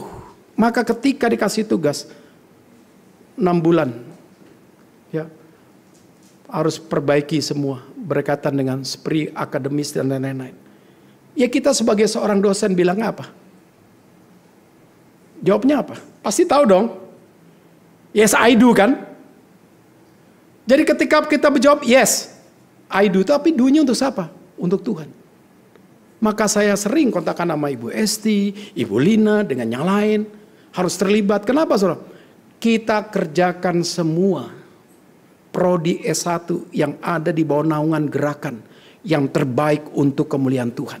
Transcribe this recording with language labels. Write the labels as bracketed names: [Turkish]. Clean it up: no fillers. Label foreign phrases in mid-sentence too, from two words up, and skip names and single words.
[Indonesian] Maka ketika dikasih tugas 6 bulan, harus perbaiki semua berkaitan dengan SPRI, akademis dan lain-lain. Ya kita sebagai seorang dosen bilang apa? Jawabnya apa? Pasti tahu dong. [English] Yes, I do [Indonesian] kan? Jadi ketika kita menjawab yes, [English] I do, [Indonesian] tapi do-nya untuk siapa? Untuk Tuhan. Maka saya sering kontakkan sama Ibu Esti, Ibu Lina, dengan yang lain. Harus terlibat. Kenapa saudara? Kita kerjakan semua prodi S1 yang ada di bawah naungan gerakan yang terbaik untuk kemuliaan Tuhan.